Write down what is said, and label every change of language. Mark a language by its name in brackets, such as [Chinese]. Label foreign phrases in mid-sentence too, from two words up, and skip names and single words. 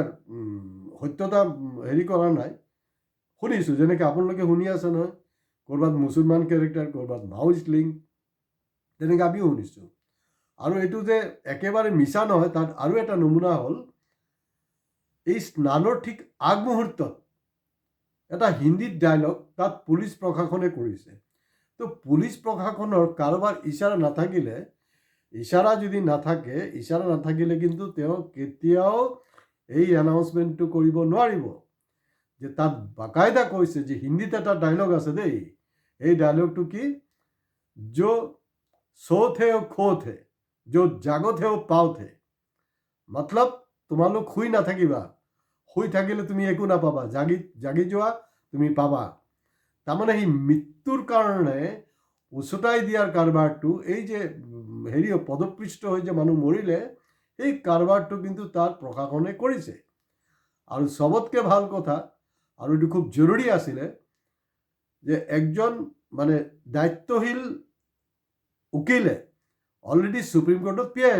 [Assamese] সত্যতা হেৰি কৰা নাই শুনিছোঁ যেনেকৈ আপোনালোকে শুনি আছে নহয় ক'ৰবাত মুছলমান কেৰেক্টাৰ ক'ৰবাত [English] Maoist link [Assamese] তেনেকৈ আমিও শুনিছোঁ আৰু এইটো যে একেবাৰে মিছা নহয় তাত আৰু এটা নমুনা হ'ল এই স্নানৰ ঠিক আগমুহূৰ্তত এটা হিন্দীত ডায়লগ তাত পুলিচ প্ৰশাসনে কৰিছে তো পুলিচ প্ৰশাসনৰ কাৰোবাৰ ইচাৰা নাথাকিলে কিন্তু তেওঁ কেতিয়াও এই এনাউন্সমেণ্টটো কৰিব নোৱাৰিব যে তাত বাকায়দা কৈছে যে হিন্দীত এটা ডায়লগ আছে দেই এই ডায়লগটো কি [Hindi] जो सो थे और खो थे जो जागो थे और पाओ थे मतलब [Assamese] তোমালোক শুই নাথাকিবা শুই থাকিলে তুমি একো নাপাবা জাগি যোৱা তুমি পাবা তাৰমানে সেই মৃত্যুৰ কাৰণে উচতাই দিয়াৰ কাৰবাৰটো এই যে হেৰি পদপৃষ্ট হৈ যে মানুহ মৰিলে এই কাৰবাৰটো কিন্তু তাত প্ৰশাসনে কৰিছে আৰু চবতকৈ ভাল কথা আৰু এইটো খুব জৰুৰী আছিলে যে একজন মানে দায়িত্বশীল উকিলে [English] already Supreme Courtত